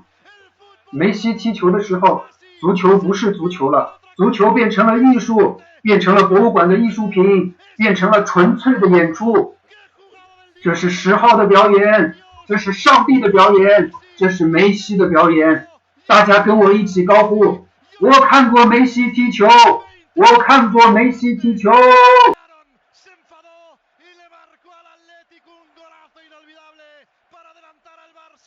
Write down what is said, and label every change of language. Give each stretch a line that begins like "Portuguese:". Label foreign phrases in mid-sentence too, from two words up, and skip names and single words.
Chinese: 梅西踢球的时候，足球不是足球了，足球变成了艺术，变成了博物馆的艺术品，变成了纯粹的演出。这是10号的表演，这是上帝的表演，这是梅西的表演。大家跟我一起高呼：我看过梅西踢球，我看过梅西踢球。
Spanish: Se enfadó y le marcó al Atlético un golazo inolvidable para adelantar al